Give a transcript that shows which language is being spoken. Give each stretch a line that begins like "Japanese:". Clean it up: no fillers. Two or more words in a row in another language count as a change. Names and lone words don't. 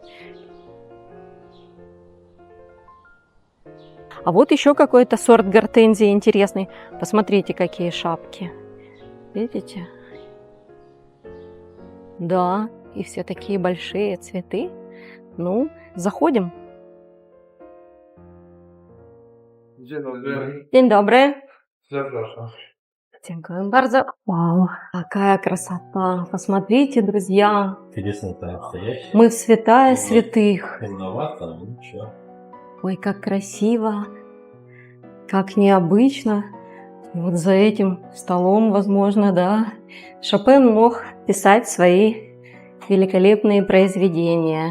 Russian: А вот еще какой-то сорт гортензии интересный. Посмотрите, какие шапки. Видите? Да, и все такие большие цветы. Ну, заходим.
Polish: Dzień dobry. Dzień dobry. Zapraszam. Dziękuję bardzo.
Russian: Вау, какая красота. Посмотрите, друзья. Интересно, это настоящий. Мы в святая святых. Темновато, но ничего. Ой, как красиво, как необычно. Вот за этим столом, возможно, да, Шопен мог писать свои великолепные произведения.